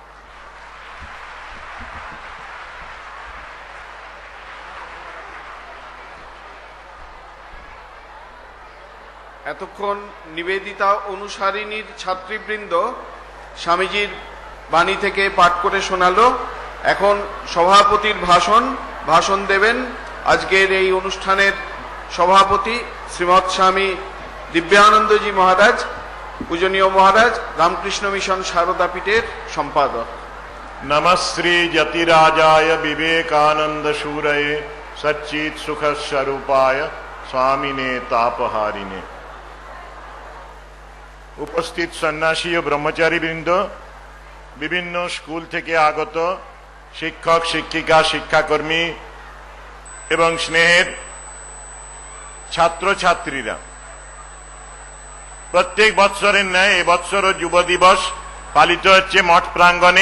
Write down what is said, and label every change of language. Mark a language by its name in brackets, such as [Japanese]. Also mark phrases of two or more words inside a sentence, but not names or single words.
[Bangla] এতক্ষণ নিবেদিতা অনুসারিণীর ছাত্রীবৃন্দ স্বামীজির বাণী থেকে পাঠ করে শোনালো। এখন সভাপতির ভাষণ দেবেন আজকের এই অনুষ্ঠানের সভাপতি শ্রীমৎ স্বামী দিব্যানন্দজি মহারাজ, পূজনীয় মহারাজ, রামকৃষ্ণ মিশন সারদা পীঠের সম্পাদক। [Sanskrit] नमस्श्री यतिराजाय विवेकानंद शूरये सच्चित सुख स्वरूपाय स्वामिने तापहारिणे। [Bangla] उपस्थित सन्यासी ও ব্রহ্মচারী বৃন্দ, বিভিন্ন স্কুল থেকে আগত শিক্ষক, শিক্ষিকা, শিক্ষাকর্মী এবং স্নেহের ছাত্রছাত্রীরা, প্রত্যেক বৎসরের ন্যায় এবছরও যুব দিবস পালিত হচ্ছে মঠ প্রাঙ্গণে।